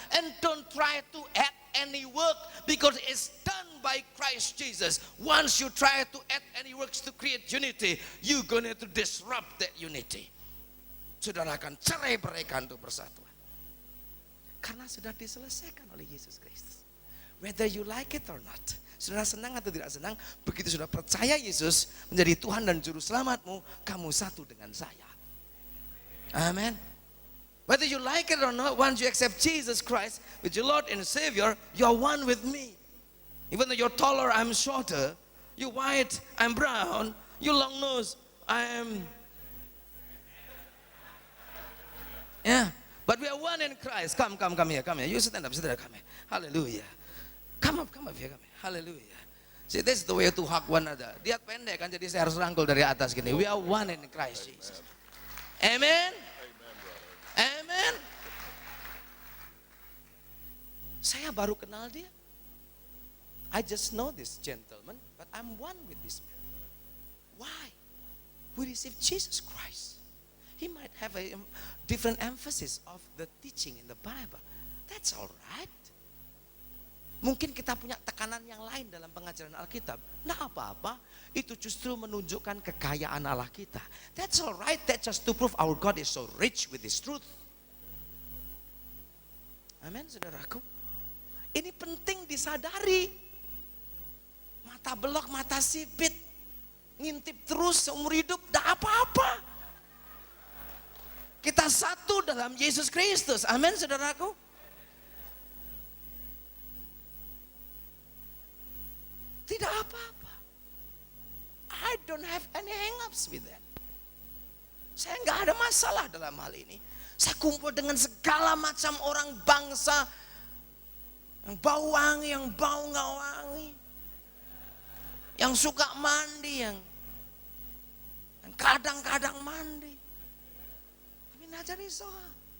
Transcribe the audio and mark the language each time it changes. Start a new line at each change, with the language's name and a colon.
English: And don't try to add any work, because it's done by Christ Jesus. Once you try to add any works to create unity, you're going to disrupt that unity.
Indonesian: Saudara akan cerai-beraikan untuk persatuan. Karena sudah diselesaikan oleh Yesus Kristus.
English: Whether you like it or not.
Indonesian: Saudara senang atau tidak senang, begitu sudah percaya Yesus menjadi Tuhan dan Juru Selamatmu, kamu satu dengan saya.
English: Amen. Whether you like it or not, once you accept Jesus Christ with your Lord and Savior, you are one with me. Even though you're taller, I'm shorter. You white, I'm brown. You long nose, I am. Yeah, but we are one in Christ. Come here. You stand up, come here. Hallelujah. Come up here, come here. Hallelujah. See, this is the way to hug one another.
Indonesian: Dia pendek kan, jadi saya harus rangkul dari atas gini.
English: We are one in Christ Jesus. Amen. Amen.
Indonesian: Saya baru kenal dia.
English: I just know this gentleman, but I'm one with this man. Why? We receive Jesus Christ. He might have a different emphasis of the teaching in the Bible. That's all right.
Indonesian: Mungkin kita punya tekanan yang lain dalam pengajaran Alkitab. Nah apa-apa, itu justru menunjukkan kekayaan Allah kita.
English: That's all right, that's just to prove our God is so rich with His truth.
Indonesian: Amin, saudaraku. Ini penting disadari. Mata belok, mata sipit, ngintip terus seumur hidup, tidak apa-apa. Kita satu dalam Yesus Kristus. Amin, saudaraku. Tidak apa-apa.
English: I don't have any hang-ups with that.
Indonesian: Saya nggak ada masalah dalam hal ini. Saya kumpul dengan segala macam orang bangsa, yang bau wangi, yang bau nggak wangi, yang suka mandi, yang kadang-kadang mandi. Tapi najari soal.